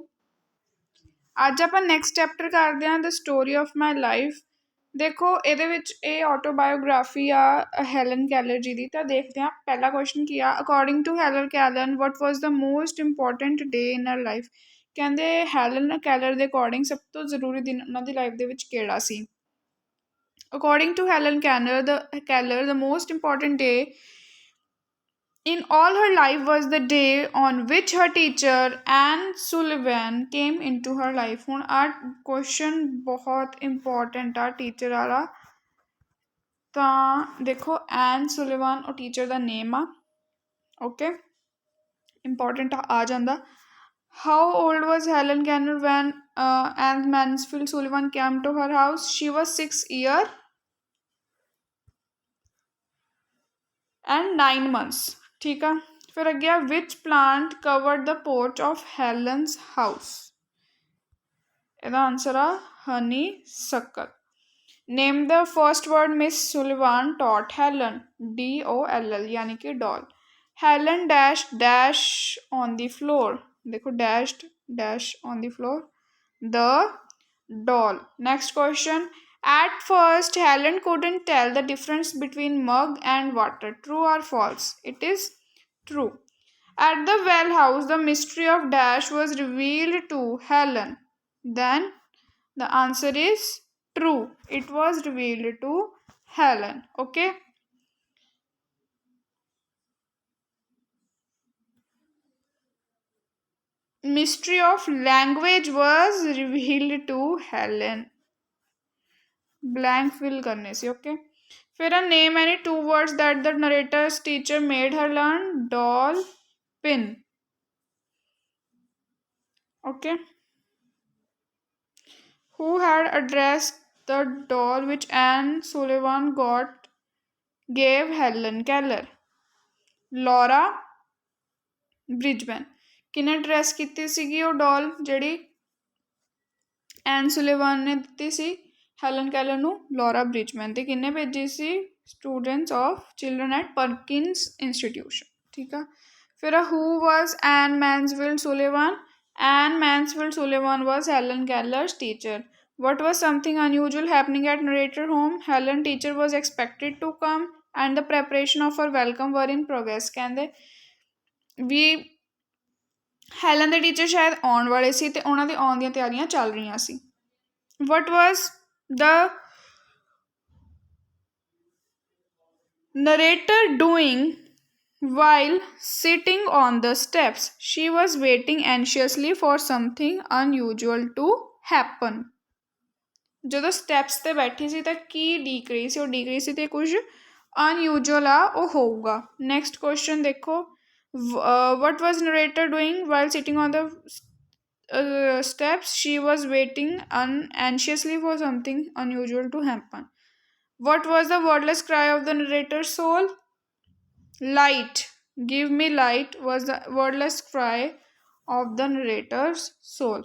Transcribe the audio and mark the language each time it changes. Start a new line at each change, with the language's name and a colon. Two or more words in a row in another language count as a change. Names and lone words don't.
Punjabi: ਅੱਜ ਆਪਾਂ
English: next chapter
Punjabi: ਕਰਦੇ ਹਾਂ ਦ ਸਟੋਰੀ ਆਫ ਮਾਈ ਲਾਈਫ। ਦੇਖੋ ਇਹਦੇ ਵਿੱਚ ਇਹ ਆਟੋਬਾਇਓਗ੍ਰਾਫੀ ਆ ਹੈਲਨ ਕੈਲਰ ਜੀ ਦੀ। ਤਾਂ ਦੇਖਦੇ ਹਾਂ ਪਹਿਲਾ ਕੁਐਸਚਨ ਕੀ ਆ।
English: According to Helen Keller what was the most important day in her life.
Punjabi: ਕਹਿੰਦੇ ਹੈਲਨ ਕੈਲਰ ਦੇ ਅਕੋਰਡਿੰਗ ਸਭ ਤੋਂ ਜ਼ਰੂਰੀ ਦਿਨ ਉਹਨਾਂ ਦੀ ਲਾਈਫ ਦੇ ਵਿੱਚ ਕਿਹੜਾ ਸੀ।
English: According to Helen Keller, the most important day in all her life was the day on which her teacher Anne Sullivan came into her life.
Punjabi: ਹੁਣ ਆ question ਬਹੁਤ important ਆ ਟੀਚਰ ਵਾਲਾ। ਤਾਂ ਦੇਖੋ ਐਨ ਸੁਲੀਵਾਨ ਉਹ ਟੀਚਰ ਦਾ ਨੇਮ ਆ।
English: okay important
Punjabi: ਆ ਜਾਂਦਾ।
English: How old was Helen Keller when Anne Mansfield Sullivan came to her house? She was 6 years and 9 months.
Punjabi: ਠੀਕ ਹੈ। ਫਿਰ ਅੱਗੇ
English: which plant covered the porch of Helen's house.
Punjabi: ਇਹਦਾ आंसर आ हनी सक्कर।
English: Name the first word Miss Sullivan taught Helen DOLL
Punjabi: ਯਾਨੀ ਕਿ
English: डॉल। Helen dash dash on the floor. देखो dashed dash on the floor the doll. Next question. At first, Helen couldn't tell the difference between mug and water. True or false? It is true. At the well house, the mystery of Dash was revealed to Helen. Then the answer is true. It was revealed to Helen. Okay. Mystery of language was revealed to Helen. Blank fill
Hindi: करने से
English: okay. फिर name any two words that the narrator's teacher made her learn. Doll, pin. Okay. Who had addressed the doll which Anne Sullivan gave Helen Keller? Laura Bridgman.
Punjabi: ਕਿਨੇ ਡ੍ਰੈਸ ਕੀ ਸੀਗੀ ਵੋ ਡਾਲ ਜਿਹੜੀ ਐਨ ਸੁਲੀਵਾਨ ਨੇ ਦਿੱਤੀ ਸੀ ਹੈਲਨ ਕੈਲਰ ਨੂੰ? ਲੌਰਾ ਬ੍ਰਿਜਮੈਨ। ਤੇ ਕਿੰਨੇ ਭੇਜੀ ਸੀ?
English: students of children at Perkins Institution.
Punjabi: ਠੀਕ ਹੈ।
English: फिर who was Anne Mansfield Sullivan? Anne Mansfield Sullivan was Helen Keller's teacher. What was something unusual happening at narrator home? Helen teacher was expected to come and the preparation of her welcome were in progress।
Punjabi: ਕਹਿੰਦੇ ਵੀ ਹੈਲਨ ਦੇ ਟੀਚਰ ਸ਼ਾਇਦ ਆਉਣ ਵਾਲੇ ਸੀ ਤੇ ਉਹਨਾਂ ਦੇ ਆਉਣ ਦੀਆਂ ਤਿਆਰੀਆਂ ਚੱਲ ਰਹੀਆਂ ਸੀ।
English: What was the narrator doing while sitting on the steps? She was waiting anxiously for something unusual to happen।
Punjabi: ਜਦੋਂ ਸਟੈਪਸ ਤੇ ਬੈਠੀ ਸੀ ਤਾਂ ਕੀ ਡੀਕ ਰਹੀ ਸੀ? ਉਹ ਡੀਕ ਰਹੀ ਸੀ ਤੇ ਕੁਝ ਅਨਯੂਜੂਅਲ ਆ ਉਹ ਹੋਊਗਾ।
English: next question
Punjabi: ਦੇਖੋ।
English: what was narrator doing while sitting on the steps? She was waiting anxiously for something unusual to happen। what was the wordless cry of the narrator's soul? Light, give me light was the wordless cry of the narrator's soul।